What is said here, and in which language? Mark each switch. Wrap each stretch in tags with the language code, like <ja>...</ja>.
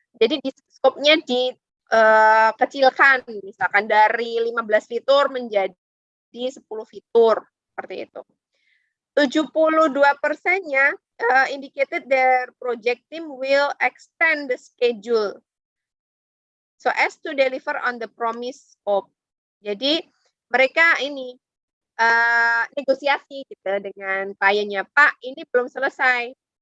<id>Jadi di skopnya dikecilkan, misalkan dari 15 fitur menjadi 10 fitur. Seperti itu.</id> <en>72%-nya indicated their project team will extend the schedule so as to deliver on the promised scope.</en> <id>Jadi mereka ini negosiasi gitu dengan kliennya, Pak, ini belum selesai.</id>